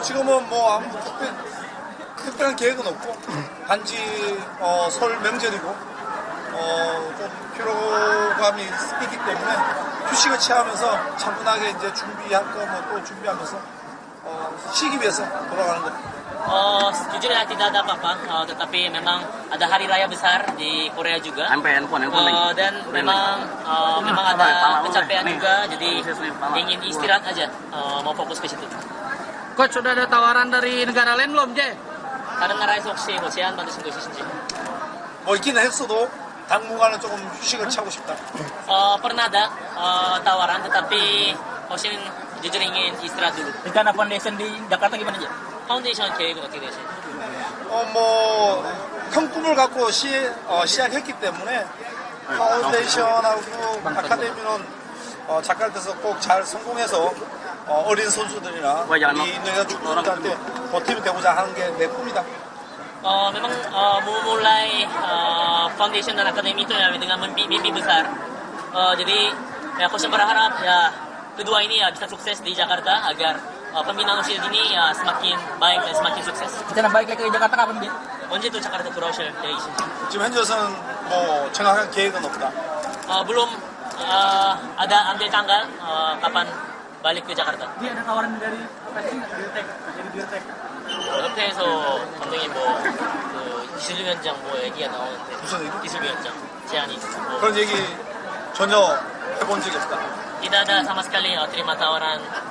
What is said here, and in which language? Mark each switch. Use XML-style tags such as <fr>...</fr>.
<ko>지금은 뭐 아무 특별한 계획은 없고 단지 설 명절이고 좀 피로감이 있기 때문에 휴식을 취하면서 차분하게 이제 준비할 거 뭐 또 준비하면서 쉬기 위해서 돌아가는 겁니다.</ko> <id>Jujur ya tidak ada apa-apa, tetapi memang ada hari raya besar di Korea juga. Dan memang ada kecapean juga, jadi ingin istirahat aja, mau fokus ke situ. Coach, sudah ada tawaran dari negara lain belum, Jay?</id> <ko>다른 나라에서 혹시 뭐 제안 받으신 거 있으신지? 뭐 있기는 했어도 당분간은 조금 휴식을 취하고 싶다.</ko> <id>Pernah ada tawaran, tetapi Hoshim jujur ingin istirahat dulu. Rencana foundation di Jakarta gimana Ji?</id> <ko>파운데이션 계획은 어떻게 되세요? 뭐 큰 꿈을 갖고 시작했기 때문에 파운데이션하고 아카데미는 자카르타에서 꼭 잘 성공해서 어린 선수들이나 이 인도네시아 축구팀한테 보탬이 되고자 하는 게 내 꿈이다.</ko> <id>Memang memulai foundation dan akademi itu ya dengan mimpi besar. Jadi ya Hoshim berharap ya kedua ini ya bisa sukses di Jakarta agar pembinaan usia dini ya semakin baik dan semakin sukses. Rencana balik lagi ke Jakarta kapan Ji?</id> <ko>언제 또 자카르타 돌아오실 계획이신지? 지금 현재로서는 뭐 정확한 계획은 없다.</ko> <id>Belum ada ambil tanggal kapan balik ke Jakarta. Ji ada tawaran dari Dirtek, dari Dirtek.</id> <ko>옆에서 감독님 그 기술위원장 얘기가 나오는데 무슨 얘기? 기술위원장 제안이 그런 얘기 전혀 해본 적이 없다.</ko> <id>tidak ada sama sekali terima tawaran</id>